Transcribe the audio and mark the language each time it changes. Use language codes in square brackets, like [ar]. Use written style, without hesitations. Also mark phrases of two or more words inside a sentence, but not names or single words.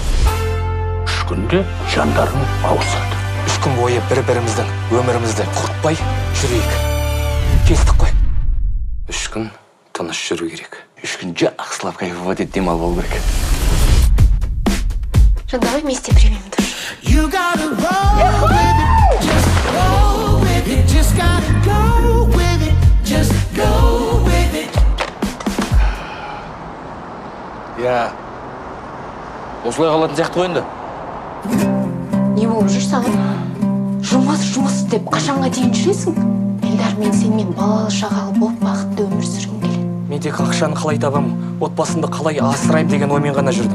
[kk] 3 күнде жандарың ауысады. 3 күн бойы бір-біріміздің өмірімізді құртпай жүрейік. Келістік қой. 3 күн тыныш жүру керек. 3 күн жақсылап кайфовать етіп демалып алу керек. Жан, [ru] давай вместе примем душ. [kk] Я осылай қалатын сияқты ғой енді. Не болып жүр саған? Жұмыс деп қашанға дейін жүресің? Эльдар, мен сенімен балалы шағалы болып бақытты өмір сүргім келеді. Мен тек ақшаны қалай табамын, отбасымды қалай асыраймын деген оймен ғана жүрдім.